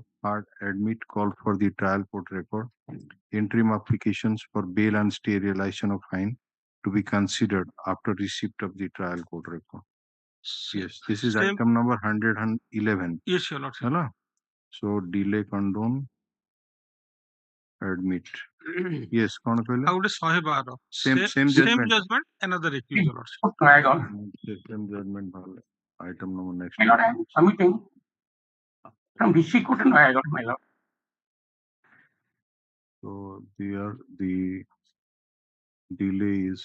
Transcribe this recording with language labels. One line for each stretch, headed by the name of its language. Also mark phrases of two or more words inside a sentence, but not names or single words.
English: Part admit, call for the trial court record. Interim applications for bail and stay realization of fine to be considered after receipt of the trial court record. Yes, this is Same. item number 111. Yes, your lordship. Hello? So delay condone, admit. Yes,
Bhojpuri: कौन कहले?
Odia: ଆଉ ଗୋଟେ 112
English: Same same judgment. judgment another recusal also. Same judgment भाले. Item number next. My lord, I am submitting from DC court to Noida, my lord. So there the delay is